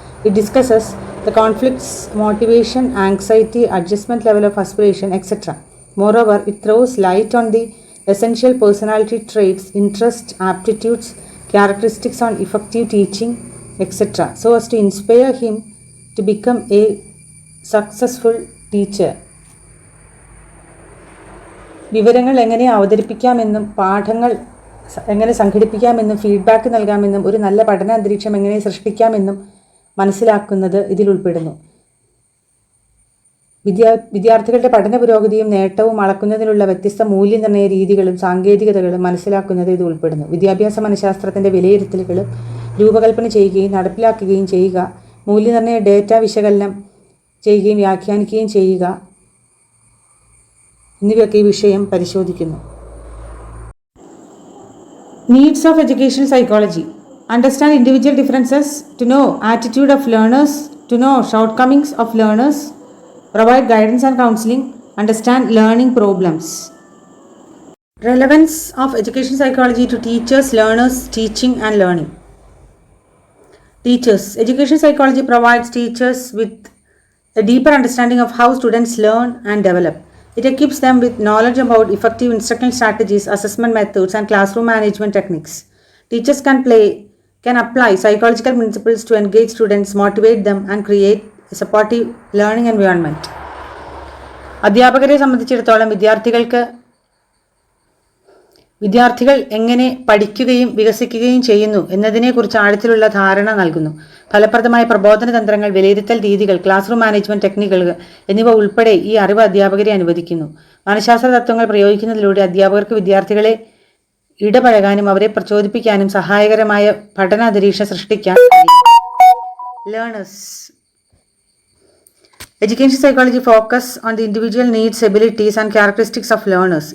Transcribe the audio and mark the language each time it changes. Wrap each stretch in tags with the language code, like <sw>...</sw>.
<en>It discusses the conflicts, motivation, anxiety, adjustment level of aspiration, etc. Moreover, it throws light on the essential personality traits, interests, aptitudes, characteristics on effective teaching, etc. so as to inspire him to become a successful teacher.</en> <ml>വിവരങ്ങൾ എങ്ങനെ അവതരിപ്പിക്കാമെന്നും പാഠങ്ങൾ എങ്ങനെ സംഘടിപ്പിക്കാമെന്നും feedback നൽകാമെന്നും ഒരു നല്ല പഠന അന്തരീക്ഷം എങ്ങനെ സൃഷ്ടിക്കാമെന്നും മനസ്സിലാക്കുന്നത് ഇതിൽ ഉൾപ്പെടുന്നു. വിദ്യാർത്ഥികളുടെ പഠന പുരോഗതിയും നേട്ടവും അളക്കുന്നതിനുള്ള വ്യത്യസ്ത മൂല്യനിർണ്ണയ രീതികളും സാങ്കേതികതകളും മനസ്സിലാക്കുന്നത് ഇത് ഉൾപ്പെടുന്നു. വിദ്യാഭ്യാസ മനഃശാസ്ത്രത്തിൻ്റെ വിലയിരുത്തലുകളും രൂപകൽപ്പന ചെയ്യുകയും നടപ്പിലാക്കുകയും ചെയ്യുക, മൂല്യനിർണ്ണയ ഡേറ്റ വിശകലനം ചെയ്യുകയും വ്യാഖ്യാനിക്കുകയും ചെയ്യുക എന്നിവയൊക്കെ ഈ വിഷയം പരിശോധിക്കുന്നു.</ml> <en>Needs of education psychology. Understand individual differences, to know attitude of learners, to know shortcomings of learners, provide guidance and counseling, understand learning problems. Relevance of education psychology to teachers, learners, teaching and learning. Teachers. Education psychology provides teachers with a deeper understanding of how students learn and develop. It equips them with knowledge about effective instructional strategies, assessment methods and classroom management techniques. Teachers can apply psychological principles to engage students, motivate them and create a supportive learning environment.</en> <ml>അധ്യാപകരെ സംബന്ധിച്ചിടത്തോളം വിദ്യാർത്ഥികൾക്ക് വിദ്യാർത്ഥികൾ എങ്ങനെ പഠിക്കുകയും വികസിക്കുകയും ചെയ്യുന്നു എന്നതിനെക്കുറിച്ച് ആഴത്തിലുള്ള ധാരണ നൽകുന്നു. ഫലപ്രദമായ പ്രബോധന തന്ത്രങ്ങൾ, വിലയിരുത്തൽ രീതികൾ, ക്ലാസ് റൂം മാനേജ്മെന്റ് ടെക്നിക്കുകൾ എന്നിവ ഉൾപ്പെടെ ഈ അറിവ് അധ്യാപകരെ അനുവദിക്കുന്നു. മനഃശാസ്ത്ര തത്വങ്ങൾ പ്രയോഗിക്കുന്നതിലൂടെ അധ്യാപകർക്ക് വിദ്യാർത്ഥികളെ ഇടപഴകാനും അവരെ പ്രചോദിപ്പിക്കാനും സഹായകരമായ പഠന അന്തരീക്ഷം സൃഷ്ടിക്കാൻ കഴിയും.</ml> <en>Learners. Education psychology focus on the individual needs, abilities and characteristics of learners.</en>